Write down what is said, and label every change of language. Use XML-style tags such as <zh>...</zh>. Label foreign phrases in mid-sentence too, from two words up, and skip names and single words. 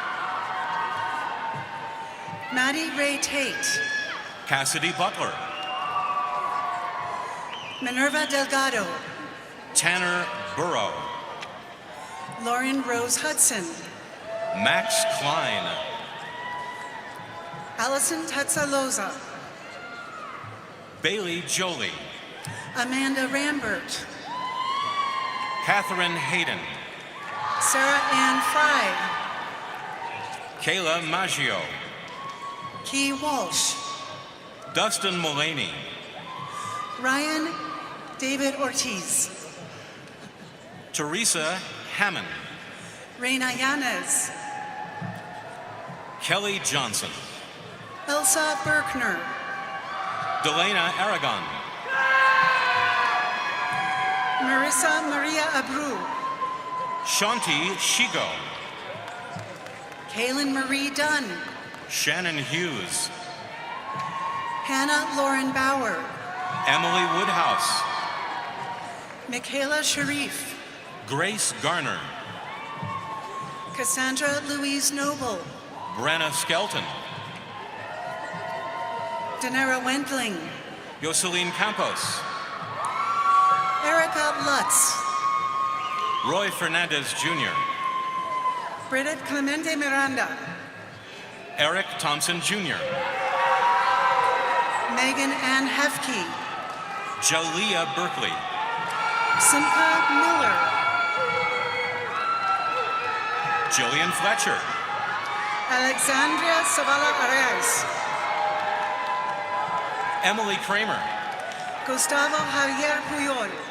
<en>Maddie Ray Tate. Cassidy Butler. Minerva Delgado. Tanner Burrow. Lauren Rose Hudson. Max Klein. Allison Tetzaloza. Bailey Jolie. Amanda Rambert. Catherine Hayden. Sarah Ann Fry. Kayla Maggio. Key Walsh. Dustin Mullaney. Ryan David Ortiz. Teresa Hammond. Reina Yanez. Kelly Johnson. Elsa Berkner. Delana Aragon. Marissa Maria Abreu. Shanti Shigo. Kaylin Marie Dunn. Shannon Hughes. Hannah Lauren Bauer. Emily Woodhouse. Michaela Sharif. Grace Garner. Cassandra Louise Noble. Brenna Skelton. Danera Wentling. Yoselin Campos. Erica Lutz. Roy Fernandez Jr. Bridget Clemente Miranda. Eric Thompson Jr. Megan Ann Hefke. Jalea Berkeley. Simcha Miller. Jillian Fletcher. Alexandria Zavala Arias. Emily Kramer. Gustavo Javier Puyol.</en>